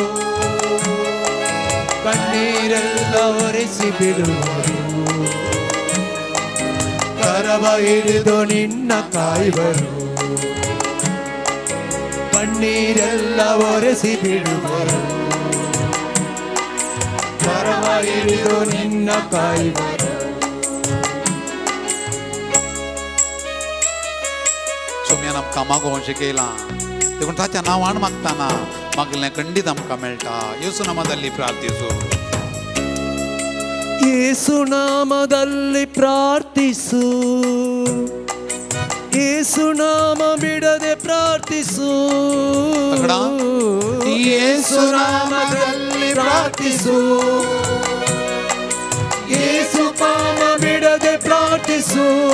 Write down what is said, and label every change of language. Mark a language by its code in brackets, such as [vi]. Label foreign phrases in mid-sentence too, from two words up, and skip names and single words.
[kn] ಕಣ್ಣೀರೆಲ್ಲ ಒರೆಸಿ ಬಿಡುವರು, ಕರವ ಹಿಡಿದು ನಿನ್ನ ಕಾಯುವರು. ಕಣ್ಣೀರೆಲ್ಲ ಒರೆಸಿ ಬಿಡುವರು, ಕರವ ಹಿಡಿದು ನಿನ್ನ ಕಾಯುವರು. [kok] सोम्यान आमकां मागोवंक शिकयलां, देखून ताच्या नांवान मागताना मागलें खंडीत आमकां मेळटा. येसू नामांतली प्रार्थिसू. [kn] ಯೇಸು ನಾಮದಲ್ಲಿ ಪ್ರಾರ್ಥಿಸು, ಯೇಸು ನಾಮ ಬಿಡದೆ ಪ್ರಾರ್ಥಿಸು. ತಗಡ. ಯೇಸು ನಾಮದಲ್ಲಿ ಪ್ರಾರ್ಥಿಸು, ಯೇಸು ನಾಮ ಬಿಡದೆ ಪ್ರಾರ್ಥಿಸು.